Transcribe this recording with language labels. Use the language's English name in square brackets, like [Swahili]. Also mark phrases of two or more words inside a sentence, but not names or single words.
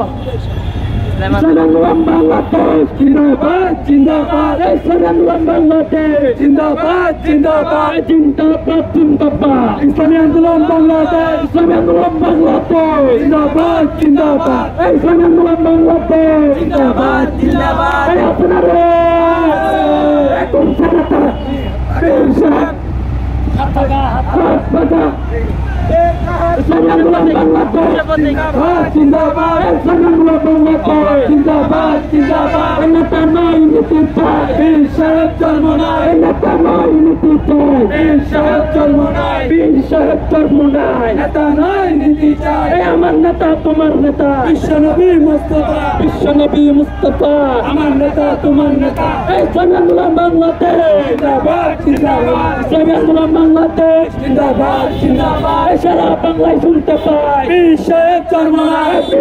[Bangla] ইসলাম বাংলাদেশ জিন্দাবাদ জিন্দাবাদ ইসলাম বাংলাদেশ জিন্দাবাদ জিন্দাবাদ জিন্দাবাদ জিন্দাবাদ ইসলামী আন্দোলন বাংলাদেশ ইসলামী আন্দোলন বাংলাদেশ জিন্দাবাদ জিন্দাবাদ ইসলামী আন্দোলন বাংলাদেশ জিন্দাবাদ জিন্দাবাদ হেই আপনারা এখন সারাটা পেশাব হাত পাতা ইসলামী আন্দোলন বাংলাদেশ জিন্দাবাদ ইসলামী আন্দোলন বাংলাদেশ জিন্দাবাদ জিন্দাবাদ নেতা নয় নীতি চাই বীর সাহেব চরমনাই নেতা নয় নীতি চাই বীর সাহেব চরমনাই বীর সাহেব চরমনাই নেতা নয় নীতি চাই আমার নেতা তোমার নেতা বিশ্বনবী মুস্তাফা আমার নেতা তোমার নেতা ইসলামী আন্দোলন বাংলাদেশ জিন্দাবাদ জিন্দাবাদ ইসলামী আন্দোলন বাংলাদেশ জিন্দাবাদ জিন্দাবাদ সারা বাংলায় শুনতে পাই বীর সাহেব চরমনাই